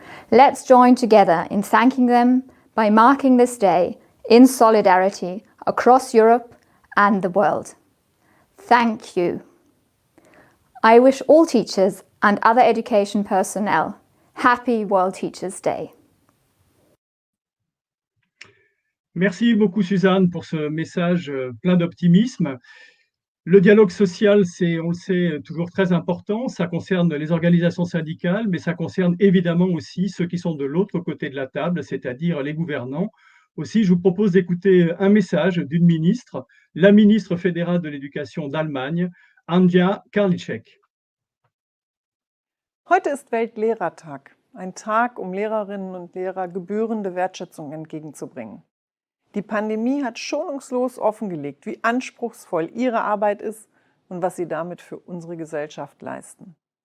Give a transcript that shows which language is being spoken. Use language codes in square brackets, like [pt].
[en] Let's join together in thanking them by marking this day in solidarity across Europe and the world. Thank you. I wish all teachers and other education personnel happy World Teachers' Day. [fr] Merci beaucoup Suzanne pour ce message plein d'optimisme. Le dialogue social, c'est, on le sait, toujours très important. Ça concerne les organisations syndicales, mais ça concerne évidemment aussi ceux qui sont de l'autre côté de la table, c'est-à-dire les gouvernants. Aussi, je vous propose d'écouter un message d'une ministre, la ministre fédérale de l'Éducation d'Allemagne, Anja Karliczek. [de] Heute ist Weltlehrertag, ein Tag, um Lehrerinnen und Lehrer gebührende Wertschätzung entgegenzubringen. Die Pandemie hat schonungslos offengelegt, wie anspruchsvoll ihre Arbeit ist und was sie damit für unsere Gesellschaft leisten.